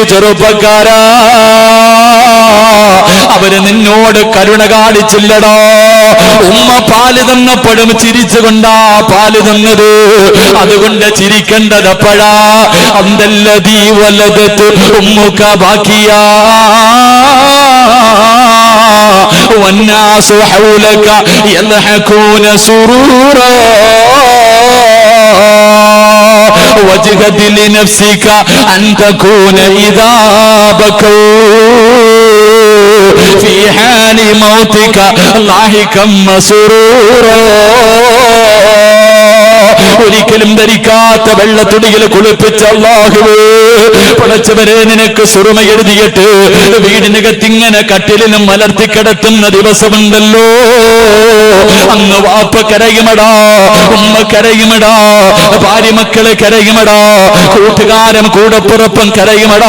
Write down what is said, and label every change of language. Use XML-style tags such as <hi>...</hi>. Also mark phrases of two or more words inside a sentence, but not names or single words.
<ml>ചെറുപ്പക്കാരാ, അവര് നിന്നോട് കരുണ കാണിച്ചില്ലടോ. ഉമ്മ പാല് തന്നപ്പോഴും ചിരിച്ചുകൊണ്ടാ പാല് തന്നത്. അതുകൊണ്ട് ചിരിക്കേണ്ടത് എപ്പോഴാ?</ml> <ar>أنت الذي ولدتك أمك باكيا والناس حولك يضحكون سرورا واجهد لنفسك أن تكون إذا بكوا في حال موتك ضاحكا مسرورا.</ar> <ml>ഒരിക്കലും ധരിക്കാത്ത വെള്ളത്തുണിയിൽ കുളിപ്പിച്ച അല്ലാഹുവേ, പടച്ചവരെ നിനക്ക് സുറുമ എഴുതിയിട്ട് വീടിനകത്തിങ്ങനെ കട്ടിലിനും മലർത്തിക്കിടത്തുന്ന ദിവസമുണ്ടല്ലോ, അന്ന് വാപ്പ കരയുമടാ, ഉമ്മ കരയുമടാ, ഭാര്യ മക്കള് കരയുമടാ, കൂട്ടുകാരൻ കൂടപ്പുറപ്പം കരയുമടാ.</ml>